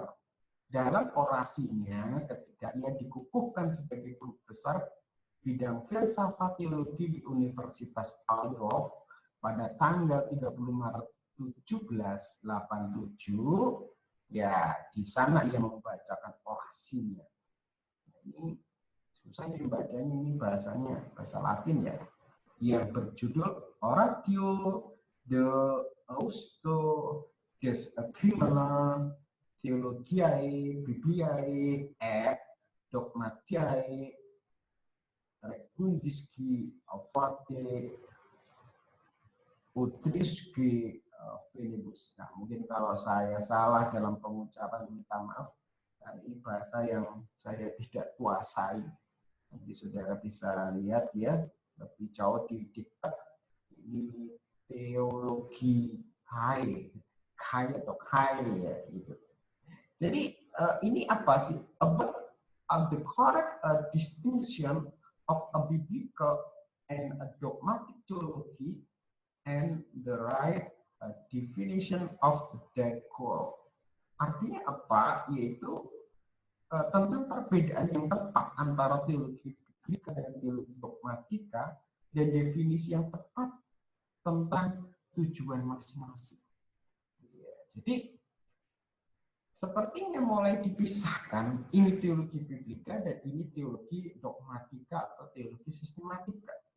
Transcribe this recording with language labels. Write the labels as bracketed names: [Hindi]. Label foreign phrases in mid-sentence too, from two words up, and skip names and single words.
[Indonesian] Dalam orasinya ketika ia dikukuhkan sebagai guru besar bidang filsafat teologi di Universitas Pavlov pada tanggal 30 Maret 1787, ya di sana ia membacakan orasinya. Ini susah dibacanya, ini bahasanya bahasa Latin ya, yang berjudul Oratio de Austo des Crimina Theologiae Bibliae et Dogmatiae Recundisci Fate Utrisci Filibus. Nah, mungkin kalau saya salah dalam pengucapan, minta maaf. Karena ini bahasa yang saya tidak kuasai. Nanti saudara bisa lihat ya, lebih jauh di diktat. Ini teologi kai atau kai ya gitu. Jadi ini apa sih? [English] About the correct distinction of a biblical and a dogmatic theology and the right definition of that goal. [Indonesian] Artinya apa? Yaitu tentang perbedaan yang tepat antara teologi biblika dan teologi dogmatika dan definisi yang tepat tentang tujuan masing-masing. Jadi sepertinya mulai dipisahkan, ini teologi biblika dan ini teologi dogmatika atau teologi sistematika.